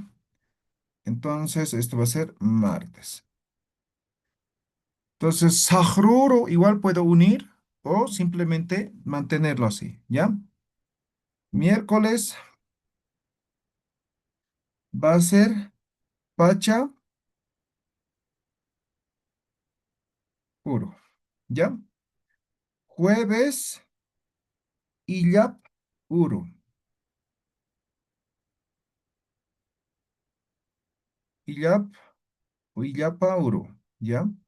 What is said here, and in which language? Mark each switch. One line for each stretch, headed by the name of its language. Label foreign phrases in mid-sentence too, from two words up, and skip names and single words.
Spanish: Entonces, esto va a ser martes. Entonces, Sahruru igual puedo unir o simplemente mantenerlo así, ¿ya? Miércoles va a ser
Aymara: Pacha Uru,
Spanish: ¿ya? Jueves,
Aymara: Illap Uru,
Spanish: Illap o
Aymara: Illapa Uru,
Spanish: ¿ya?